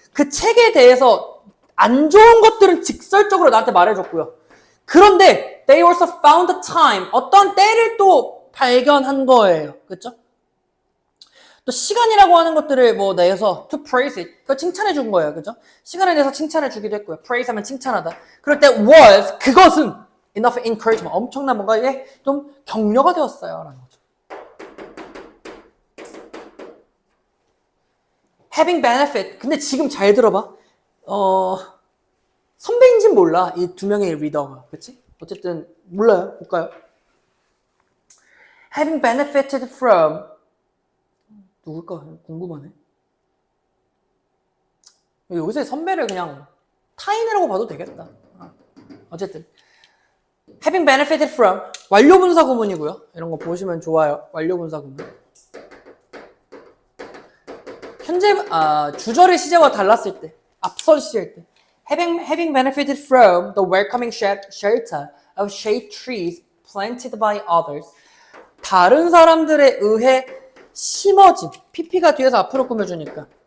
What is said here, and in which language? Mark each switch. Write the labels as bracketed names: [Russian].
[Korean] 그 책에 대해서 안 좋은 것들은 직설적으로 나한테 말해줬고요. 그런데 [English] they also found the time. [Korean] 어떤 때를 또 발견한 거예요. 그렇죠? 또 시간이라고 하는 것들을 뭐 내서 [English] to praise it. [Korean] 그거 칭찬해 준 거예요. 그죠? 시간에 대해서 칭찬해 주기도 했고요. praise 하면 칭찬하다. 그럴 때 was 그것은 [English] enough encouragement. [Korean] 엄청난 뭔가에 좀 격려가 되었어요. 라는 거죠. [English] having benefit. [Korean] 근데 지금 잘 들어봐. 선배인진 몰라. 이 두 명의 리더가. 그치? 어쨌든 몰라요. 볼까요? [English] having benefited from [Korean] 누굴까? 궁금하네. 여기서 선배를 그냥 타인이라고 봐도 되겠다. 어쨌든 [English] having benefited from [Korean] 완료분사 구문이고요. 이런 거 보시면 좋아요. 완료분사 구문. 현재 주절의 시제와 달랐을 때, 앞선 시제일 때 [English] having benefited from the welcoming shelter of shade trees planted by others [Korean] 다른 사람들에 의해 심어진 PP가 뒤에서 앞으로 꾸며주니까